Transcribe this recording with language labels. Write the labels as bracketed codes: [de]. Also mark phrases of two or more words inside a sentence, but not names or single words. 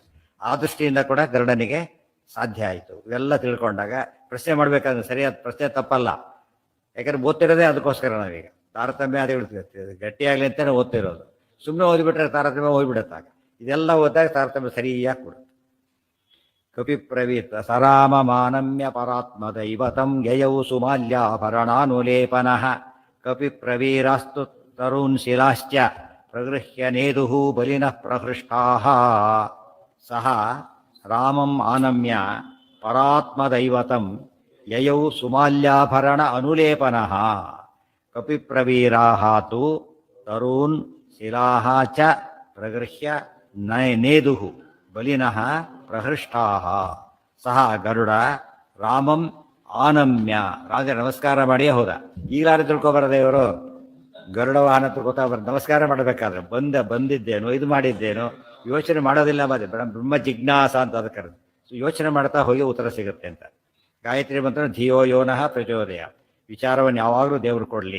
[kn] ಆ ದೃಷ್ಟಿಯಿಂದ ಕೂಡ ಗರುಡನಿಗೆ ಸಾಧ್ಯ ಆಯಿತು. ಇವೆಲ್ಲ ತಿಳ್ಕೊಂಡಾಗ ಪ್ರಶ್ನೆ ಮಾಡಬೇಕಾದ್ರೆ ಸರಿಯಾದ ಪ್ರಶ್ನೆ ತಪ್ಪಲ್ಲ. ಯಾಕಂದ್ರೆ ಓದ್ತಿರೋದೇ ಅದಕ್ಕೋಸ್ಕರ. ನಾವೀಗ ತಾರತಮ್ಯ ಅದು ಗಟ್ಟಿಯಾಗಲಿ ಅಂತಲೇ ಓದ್ತಿರೋದು. ಸುಮ್ಮನೆ ಓದಿಬಿಟ್ರೆ ತಾರತಮ್ಯ ಹೋಗ್ಬಿಡುತ್ತಾಗ. ಇದೆಲ್ಲ ಓದಿದಾಗ ತಾರತಮ್ಯ ಸರಿಯಾಗಿ ಕೊಡುತ್ತೆ. [sa] ಕಪಿಪ್ರವೀತ ಸರಾಮ ಮಾನಮ್ಯ ಪರಾತ್ಮದೈವತಂ ಯಯೌ ಸುಮಾಲ್ಯಾಭರಣಾನುಲೇಪನಃ ಕಪಿಪ್ರವೀರಾಸ್ತು ತರೂನ್ ಶಿಲಾಶ್ಚ ಪ್ರಗೃಹ್ಯ ನೇದುಃ ಬಲಿನಃ ಪ್ರಹೃಷ್ಟಾಃ ಸಹ ರಾಮಂ ಆನಮ್ಯ ಪರಾತ್ಮದೈವತಂ ಯಯೌ ಸುಮಾಲ್ಯಾಭರಣ ಅನುಲೇಪನಃ ಕಪಿಪ್ರವೀರಾಃ ತು ತರೂನ್ ಶಿಲಾಃ ಚ ಪ್ರಗೃಹ್ಯ ನೇದುಃ ಬಲಿನಃ ಪ್ರಹೃಷ್ಟಾಃ ಸಹ ಗರುಡ ರಾಮಂ ಆನಮ್ಯ, [kn] ರಾಜ ನಮಸ್ಕಾರ ಮಾಡಿಯೇ ಹೋದ. ಈಗಲಾರು ತಿಳ್ಕೊಬಾರದೇವರು ಗರುಡ ವಾಹನ ತಿಳ್ಕೊತಾ ನಮಸ್ಕಾರ ಮಾಡಬೇಕಾದ್ರೆ ಬಂದಿದ್ದೇನೋ ಇದು ಮಾಡಿದ್ದೇನೋ ಯೋಚನೆ ಮಾಡೋದಿಲ್ಲ. [sa] ಬ್ರಹ್ಮ ಜಿಜ್ಞಾಸ [kn] ಅಂತ ಅದಕ್ಕೆ ಕರೆದು ಯೋಚನೆ ಮಾಡ್ತಾ ಹೋಗಿ ಉತ್ತರ ಸಿಗುತ್ತೆ ಅಂತ. ಗಾಯತ್ರಿ ಮಂತ್ರ [sa] ಧಿಯೋ ಯೋನಃ ಪ್ರಚೋದಯ, [kn] ವಿಚಾರವನ್ನು ಯಾವಾಗಲೂ ದೇವರು ಕೊಡಲಿ.